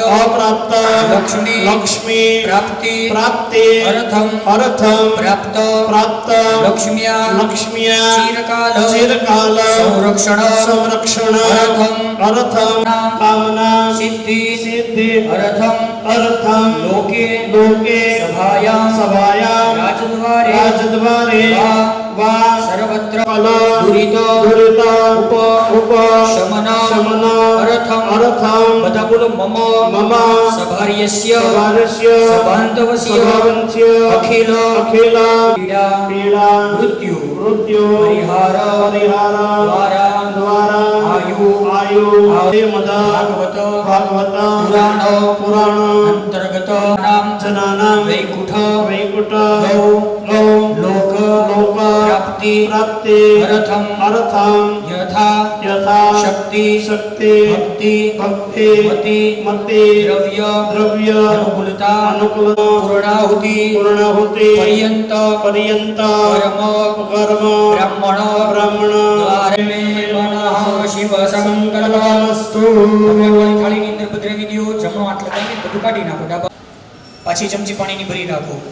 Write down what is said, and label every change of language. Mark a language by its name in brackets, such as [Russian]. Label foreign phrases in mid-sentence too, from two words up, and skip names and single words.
[Sanskrit] અપ્રાપ્ત લક્ષ્મી લક્ષ્મી પ્રાપ્તિ પ્રાપ્તિ અર્થમ અર્થમ પ્રાપ્ત પ્રાપ્ત લક્ષ્મ્યા લક્ષ્મ્યા ચિરકાલ ચિરકાલ સંરક્ષણ સંરક્ષણ અર્થમ અર્થમ કામના સિદ્ધિ સિદ્ધિ અર્થમ અર્થમ લોકે લોકે સભાયામ સભાયામ રાજદ્વારે રાજદ્વારે વા વા સર્વત્ર ફલ દુરિત દુરિત ઉપ ઉપ શમન શમન અર્થમ અર્થમ [Gujarati] બધા બોલો મમ [Sanskrit] મમ સભાર્યસ્ય સભારસ્ય સભાંતવસ્ય સભાવંસ્ય અખિલ અખિલ પીડા પીડા મૃત્યુ મૃત્યુ પરિહાર પરિહાર દ્વારા દ્વારા આયુ આયુ મદ ભાગવત ભાગવત પુરાણ પુરાણ અંતર્ગત નામ જનાનામ વૈકુંઠ વૈકુંઠ ગૌ ગૌ લોક લોક પ્રાપ્તિ પ્રાપ્તિ અર્થમ અર્થમ યથા યથા શક્તિ શક્તિ ભક્તિ ભક્તિ મતિ મતિ દ્રવ્ય દ્રવ્ય અનુકૂલતા અનુકૂલ પૂર્ણાહુતિ પૂર્ણાહુતિ પર્યંત પર્યંત કર્મ કર્મ બ્રાહ્મણ બ્રાહ્મણ દ્વારે મનઃ શિવ સંકલ્પમસ્તુ [Gujarati] થાળીની અંદર ભદ્ર વિધિઓ જમણો હાથ લગાવીને બધું કાઢી નાખો ડાબા પાછી ચમચી પાણીની ભરી નાખો.